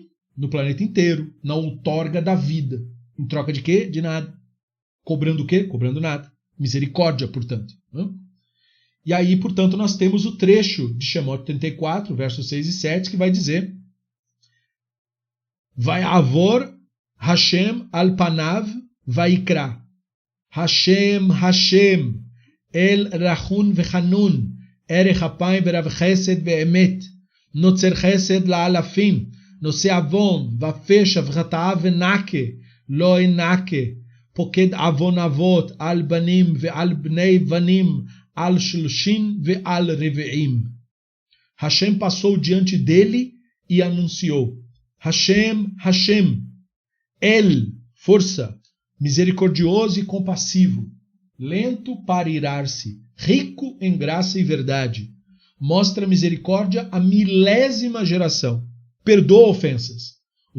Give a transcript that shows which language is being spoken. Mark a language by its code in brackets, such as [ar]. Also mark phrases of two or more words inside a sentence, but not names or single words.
[pt] No planeta inteiro, na outorga da vida. Em troca de quê? De nada. Cobrando o quê? Cobrando nada. Misericórdia, portanto. Né? E aí, portanto, nós temos o trecho de Shemot 34, versos 6 e 7, que vai dizer [he] ויעבור השם על פניו ויקרא. השם השם אל רחום וחנון ארך אפים ורב חסד ואמת נצר חסד לאלפים נשא עון ופשע וחטאה ונקה, לא ינקה, פוקד עוון אבות על בנים ועל בני בנים, על 30 ועל 40. [pt] Hashem passou diante dele e anunciou. Hashem, Hashem, El, força, misericordioso e compassivo, lento para irar-se, rico em graça e verdade, mostra misericórdia à 1000ª geração, perdoa ofensas.